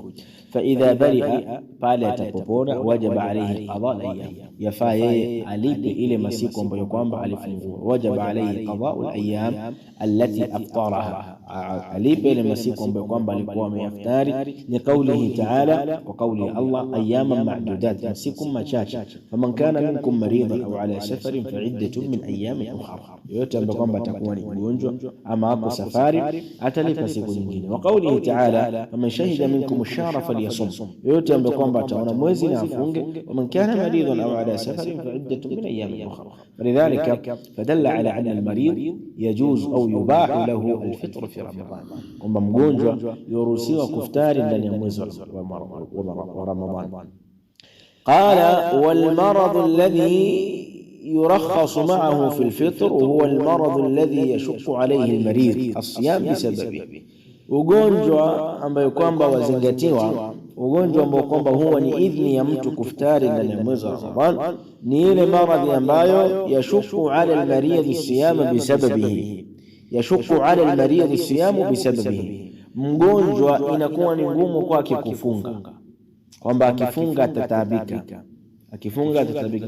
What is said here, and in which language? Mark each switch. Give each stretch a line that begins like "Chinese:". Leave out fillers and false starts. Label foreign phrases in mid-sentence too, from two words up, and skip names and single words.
Arabic: فإذا برئ,
Swahili: pale atapopona,
Arabic: وجب عليه قضاء الأيام,
Swahili: yafaa yeye alipe ile masiku ambayo kwamba alifungua.
Arabic: وجب عليه قضاء الأيام التي أفطرها,
Swahili: alipe ile masiku ambayo kwamba alikuwa ameyaftari.
Arabic: Ni قوله تعالى, kwa قول الله, أياما معدودات,
Swahili: masiku machache.
Arabic: فمن كان منكم مريضا أو على سفر فعدة من أيام أخر,
Swahili: yote ambayo kwamba atakuwa ni mgonjwa ama hapo safari atalipa siku nyingine.
Arabic: وقوله تعالى فمن شهد منكم الشهر فليصمه,
Swahili: yote ambayo kwamba ataona mwezi na afunge.
Arabic: ومن كان مريضا أو على سفر فعدة من أيام أخر. فلذلك فدل على أن المريض يجوز أو يباح له الفطر في رمضان,
Swahili: kwamba mgonjwa yuruhusiwa kuftari ndani ya mwezi wa Ramadhan.
Arabic: قال والمرض الذي يرخص معه في الفطر وهو المرض الذي يشق عليه المريض الصيام بسببه,
Swahili: ugonjwa ambayo kwamba wazingatiwa, ugonjwa ambao kwamba huwa ni idhni ya mtu kuftari ndani ya mwezi wa Ramadhan, ni ile maradhi ambayo
Arabic: يشق على المريض الصيام بسببه, يشق على المريض الصيام بسببه,
Swahili: mgonjwa inakuwa ni ngumu kwake kufunga, kwamba akifunga atataabika, akifunga atatabika.